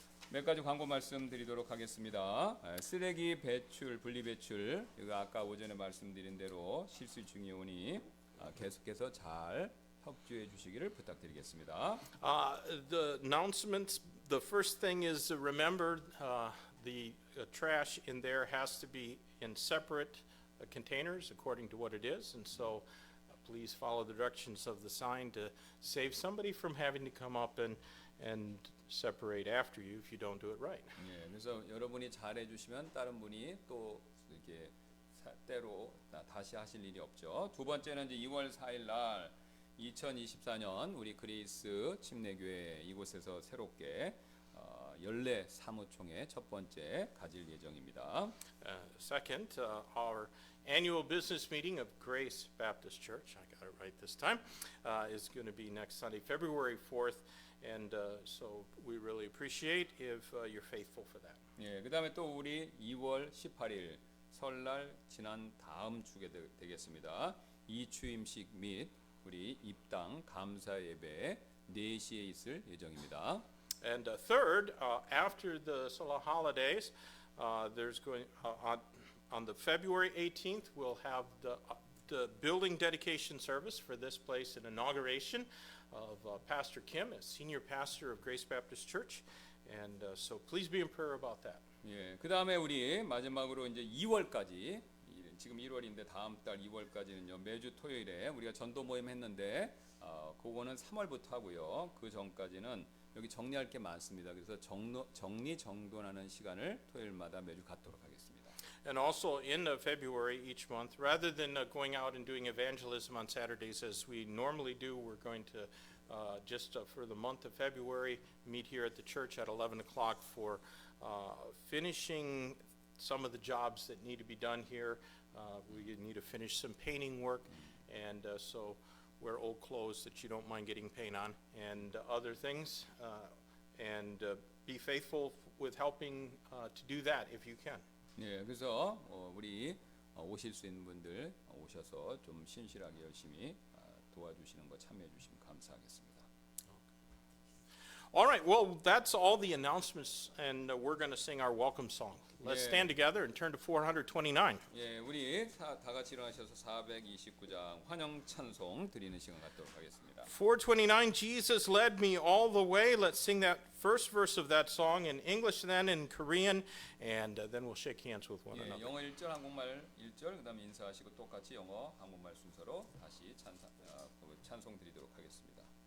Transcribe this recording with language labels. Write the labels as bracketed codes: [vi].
[ko] 몇 가지 광고 말씀드리도록 하겠습니다. 쓰레기 배출, 분리 배출, 이거 아까 오전에 말씀드린 대로 실수 중에 오니 계속해서 잘 협조해 주시기를 부탁드리겠습니다. [en] The announcements, the first thing is remember the trash in there has to be in separate containers according to what it is. And so please follow the directions of the sign to save somebody from having to come up and separate after you if you don't do it right. [ko] 예, 그래서 여러분이 잘 해주시면 다른 분이 또 이렇게 때로 다시 하실 일이 없죠. 두 번째는 이제 2월 4일 날 2024년 우리 그레이스 침례교회 이곳에서 새롭게 연례 사무총회 첫 번째 가질 예정입니다. [en] Second, our annual business meeting of Grace Baptist Church, I got it right this time, is going to be next Sunday, February 4th. And so we really appreciate if you're faithful for that. [ko] 예, 그다음에 또 우리 2월 18일 설날 지난 다음 주게 되겠습니다. 이추임식 및 우리 입당 감사 예배 4시에 있을 예정입니다. [en] And third, after the Salah holidays, there's going on the February 18th, we'll have the building dedication service for this place and inauguration of Pastor Kim as senior pastor of Grace Baptist Church. And so please be in prayer about that. [ko] 예, 그다음에 우리 마지막으로 이제 2월까지 지금 1월인데 다음 달 2월까지는요. 매주 토요일에 우리가 전도 모임 했는데 그거는 3월부터 하고요. 그 전까지는 여기 정리할 게 많습니다. 그래서 정리 정돈하는 시간을 토요일마다 매주 갖도록 하겠습니다. [en] And also in February each month, rather than going out and doing evangelism on Saturdays as we normally do, we're going to just for the month of February meet here at the church at 11 o'clock for finishing some of the jobs that need to be done here. We need to finish some painting work, and so wear old clothes that you don't mind getting paint on, and other things. and be faithful with helping to do that if you can. [ko] 예, 그래서 우리 오실 수 있는 분들 오셔서 좀 신실하게 열심히 도와주시는 거 참여해 주시면 감사하겠습니다. [en] All right, well, that's all the announcements, and we're going to sing our welcome song. Let's Yeah. stand together and turn to 429. [ko] 예, 우리 다 같이 일어나셔서 429장 환영 찬송 드리는 시간 갖도록 하겠습니다. [en] 429, Jesus led me all the way. Let's sing that first verse of that song in English, then in Korean, and then we'll shake hands with one [ko] 예, [en] another. [ko] 영어 1절, 한국말 1절, 그다음에 인사하시고 똑같이 영어, 한국말 순서로 다시 찬송 드리도록 하겠습니다.